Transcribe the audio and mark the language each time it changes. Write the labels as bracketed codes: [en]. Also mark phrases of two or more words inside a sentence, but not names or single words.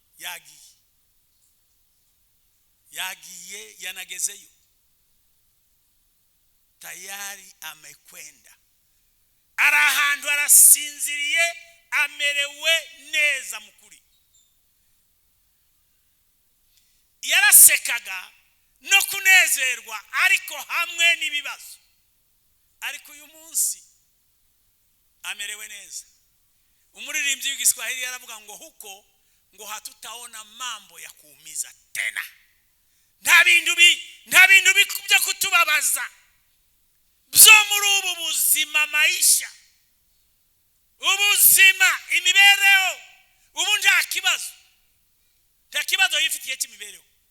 [rw] yagiye yanagezeyo tayari amekwenda ari ahantu arasinziriye amerewe neza mukuri yarasekaga no kunezerwa ariko hamwe n'ibibazo ariko uyu munsi amerewe neza umuririmbyi w'igiswahili yaravuga ngo huko ngo [sw] hatutaona mambo ya kuumiza tena. [rw] Nta bintu byo kutubabaza byo muri ubu buzima, maisha, ubuzima, imibereho. Ubu nta kibazo yifitiye cy'imibereho.